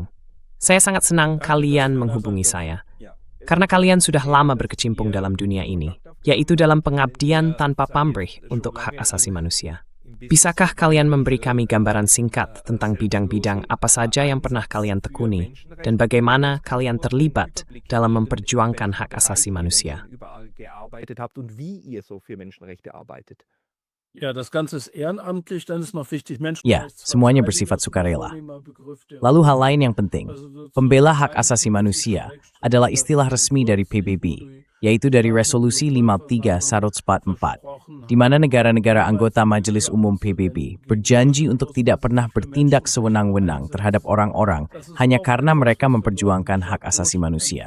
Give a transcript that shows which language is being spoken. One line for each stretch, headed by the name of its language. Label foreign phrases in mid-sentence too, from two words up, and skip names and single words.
Indonesian: Saya sangat senang kalian menghubungi saya, karena kalian sudah lama berkecimpung dalam dunia ini, yaitu dalam pengabdian tanpa pamrih untuk hak asasi manusia. Bisakah kalian memberi kami gambaran singkat tentang bidang-bidang apa saja yang pernah kalian tekuni dan bagaimana kalian terlibat dalam memperjuangkan hak asasi manusia?
German: Ja, das Ganze ist ehrenamtlich, dann ist noch wichtig
Indonesian: Ya, semuanya bersifat sukarela. Lalu hal lain yang penting, pembela hak asasi manusia adalah istilah resmi dari PBB, yaitu dari Resolusi 53/144, di mana negara-negara anggota Majelis Umum PBB berjanji untuk tidak pernah bertindak sewenang-wenang terhadap orang-orang hanya karena mereka memperjuangkan hak asasi manusia.